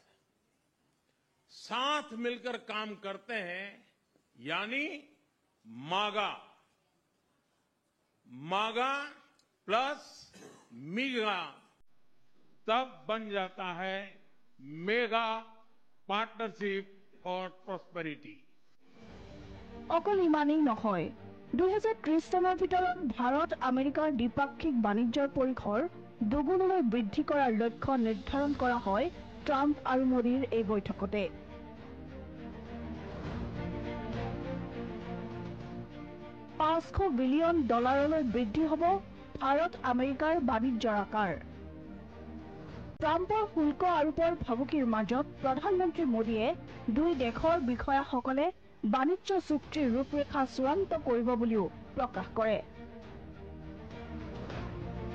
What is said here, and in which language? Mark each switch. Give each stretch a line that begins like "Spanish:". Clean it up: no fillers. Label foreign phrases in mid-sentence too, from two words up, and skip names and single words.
Hindi: साथ मिलकर काम करते हैं यानी मागा मागा प्लस मिगा तब बन जाता है
English: mega partnership for prosperity
Assamese: অকল ইমানেই নহয় 2030 চনৰ ভিতৰত ভাৰত আমেৰিকাৰ দ্বিপাক্ষিক বাণিজ্যৰ পৰিসৰ দুগুণলৈ বৃদ্ধি কৰাৰ লক্ষ্য নিৰ্ধাৰণ কৰা হয় ট্ৰাম্প আৰু মোদীৰ এই বৈঠকতে $500 বিলিয়ন বৃদ্ধি হ'ব ভাৰত আমেৰিকাৰ বাণিজ্যৰ আকাৰ ট্ৰাম্পৰ শুল্ক আৰোপৰ ভাবুকিৰ মাজত প্ৰধানমন্ত্ৰী মোদীয়ে দুই দেশৰ বিষয়াসকলে বাণিজ্য চুক্তিৰ ৰূপৰেখা চূড়ান্ত কৰিব বুলিও প্ৰকাশ কৰে